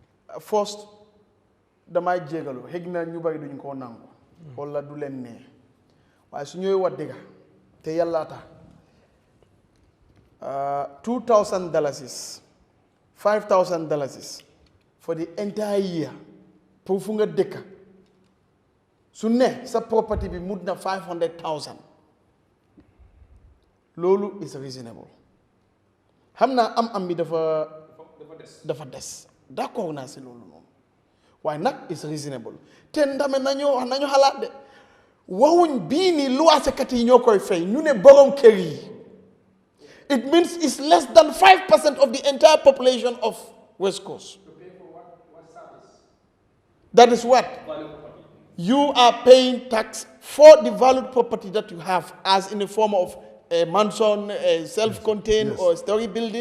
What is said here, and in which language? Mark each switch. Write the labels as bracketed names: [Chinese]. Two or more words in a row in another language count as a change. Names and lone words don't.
[Wolof] first damay jégalu xëj na ñu bari duñ ko nangu wala du leen nee waaye su ñëwee wax dëgg te yàlla tax $2,000 $5,000 [English] for the entire year [Wolof] pour fu nga dëkk su ne sa property bi mut na $500,000 loolu [English] is reasonable [Wolof] xam naa am bi dafa des d'accord naa si loolu noonu waaye nag [English] is reasonable [Wolof] te ndame nañu xalaat de waxuñ bii ni luwaasekat yi ñoo koy fay ñu ne borom kër yi [English] it means it's less than 5% of the entire population of West Coast. To pay for what service? That is what? Value property. You are paying tax for the valued property that you have as in the form of a mansion, a self-contained or a story building.